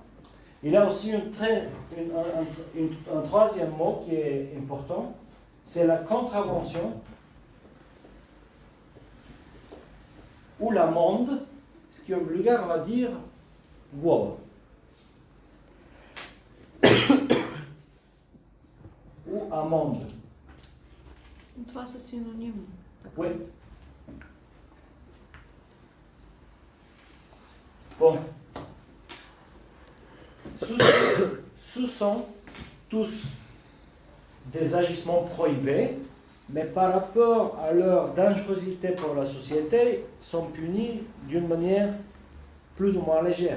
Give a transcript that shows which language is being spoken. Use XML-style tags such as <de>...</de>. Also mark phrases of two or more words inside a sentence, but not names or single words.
<fr>Il y a aussi un troisième mot qui est important, c'est la contravention ou l'amende, ce qu'en bulgare on va dire globa. Ou amende.</fr> <bg>Това са синоними.</bg> <fr>Oui. Bon. Ce sont tous des agissements prohibés, mais par rapport à leur dangerosité pour la société, sont punis d'une manière plus ou moins légère.</fr>